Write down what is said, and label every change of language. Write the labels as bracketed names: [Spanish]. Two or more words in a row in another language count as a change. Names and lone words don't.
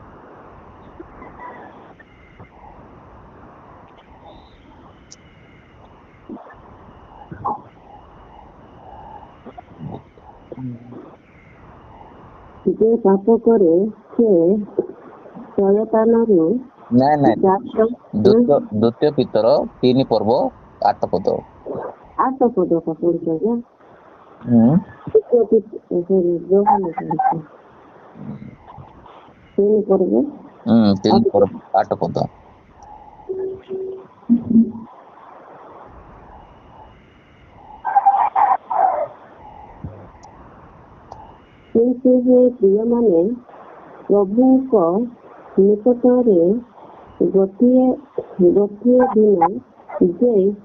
[Odia] ଯେ ପାପ କରେ ସେ ଶୟତାନରୁ ନାଇଁ ଦ୍ୱିତୀୟ ପିତର 3 ପର୍ବ 8 ପଦ। [Hindi] 8 ପଦ का पढ़ जा। [Odia] ତିନି ପର୍ବ 8 ପଦ। କିନ୍ତୁ ହେ ପ୍ରିୟମାନେ, ପ୍ରଭୁଙ୍କ ନିକଟରେ ଗୋଟିଏ ଦିନ ଯେ